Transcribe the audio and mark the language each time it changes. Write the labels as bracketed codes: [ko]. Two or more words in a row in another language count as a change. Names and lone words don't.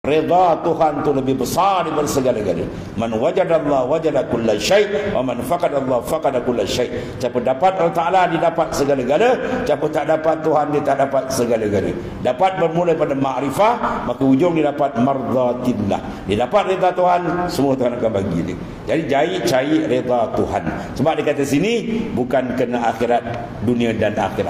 [ms] Reda Tuhan tu lebih besar daripada segala-galanya. [ar] من وجد الله وجد كل شيء ومن فقد الله فقد كل شيء'. [ms] Siapa dapat Allah Taala dia dapat segala-gala, siapa tak dapat Tuhan dia tak dapat segala-gala. Dapat bermula pada makrifah, maka ujung dia dapat mardatillah. Dia dapat reda Tuhan, semua Tuhan akan bagi dia. Jadi cari reda Tuhan. Sebab dia kata sini bukan kena akhirat, dunia dan akhirat.